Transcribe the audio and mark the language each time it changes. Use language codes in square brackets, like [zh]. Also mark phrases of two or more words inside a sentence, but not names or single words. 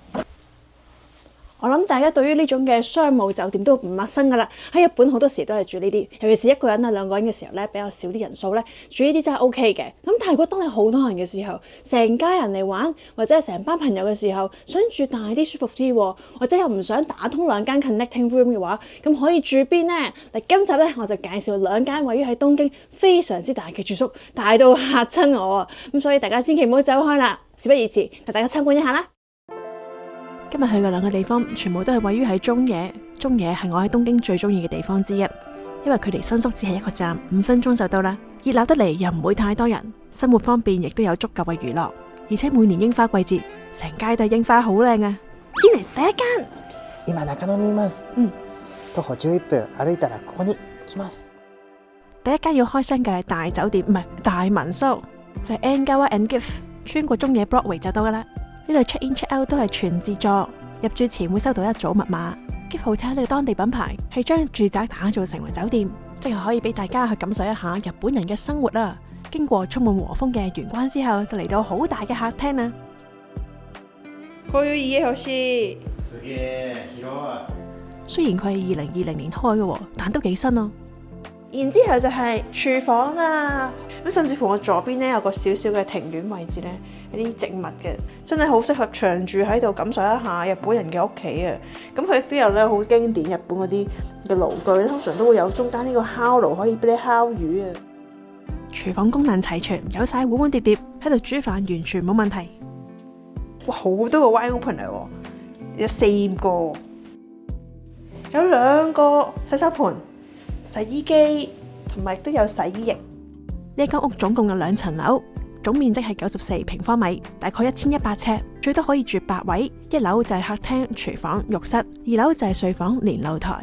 [yue] 我諗大家對於呢種嘅商務酒店都唔陌生㗎啦。喺日本好多時都係住呢啲，尤其是一個人啊、兩個人嘅時候咧，比較少啲人數咧，住呢啲真係 OK 嘅。咁但係如果當你好多人嘅時候，成家人嚟玩或者係成班朋友嘅時候，想住大啲、舒服啲，或者又唔想打通兩間 [en] connecting room [yue] 嘅話，咁可以住邊呢？嗱，今集咧我就介紹兩間位於喺東京非常之大嘅住宿，大到嚇親我啊！咁所以大家千祈唔好走開啦。事不宜遲，同大家參觀一下啦。今日去嘅兩個地方，全部都係位於喺中野。中野係我喺東京最中意嘅地方之一，因為佢離新宿只係一個站，5分鐘就到啦。熱鬧得嚟又唔會太多人，生活方便，亦都有足夠嘅娛樂。而且每年櫻花季節，成街都係櫻花，好靚啊！先嚟第一間。 [ja] 今中野にいます。徒歩11分歩いたらここに来ます。 [yue] 第一間要開箱嘅大酒店，唔係大民宿，就係 Engawa and Gift，穿過中野 Broadway 就到噶啦。呢度 [en] check in check out [yue] 都係全自助，入住前會收到一組密碼。Gift Hotel 呢個當地品牌係將住宅打造成為酒店，即係可以俾大家去感受一下日本人嘅生活啦。經過充滿和風嘅玄關之後，就嚟到好大嘅客廳啦。 [ja] こういう家欲しい。すげえ広い。 [yue] 雖然佢係2020年開嘅，但都幾新咯。然之後就係廚房啦，咁甚至乎我左邊咧有個小小嘅庭院位置咧，有啲植物嘅，真係好適合長住喺度感受一下日本人嘅屋企啊！咁佢亦都有咧好經典日本嗰啲嘅爐具咧，通常都會有中間呢個烤爐可以俾你烤魚啊！廚房功能齊全，有晒碗碗碟碟，喺度煮飯完全冇問題。哇，好多個 [en] wide open [yue] 嚟喎，有4個，有2個洗手盆、洗衣機同埋都有洗衣液。呢間屋總共有2層樓，總面積係94平方米，大概1100尺，最多可以住8位。1樓就係客廳、廚房、浴室，2樓就係睡房連露台。